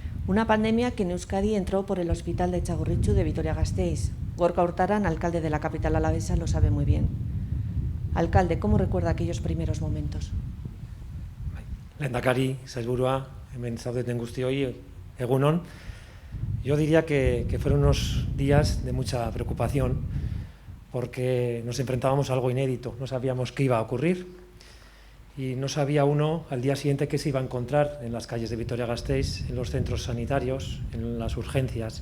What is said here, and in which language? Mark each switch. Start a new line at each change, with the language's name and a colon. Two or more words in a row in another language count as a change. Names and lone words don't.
Spanish: Una pandemia que en Euskadi entró por el hospital de Txagorritxu de Vitoria-Gasteiz. Gorka Urtaran, alcalde de la capital alavesa, lo sabe muy bien. Alcalde, ¿cómo recuerda aquellos primeros momentos?
Basque: Lehendakari, sailburua, hemen zaudeten guztioi, egun on.
Spanish: Yo diría que fueron unos días de mucha preocupación porque nos enfrentábamos a algo inédito, no sabíamos qué iba a ocurrir y no sabía uno al día siguiente qué se iba a encontrar en las calles de Vitoria-Gasteiz, en los centros sanitarios, en las urgencias.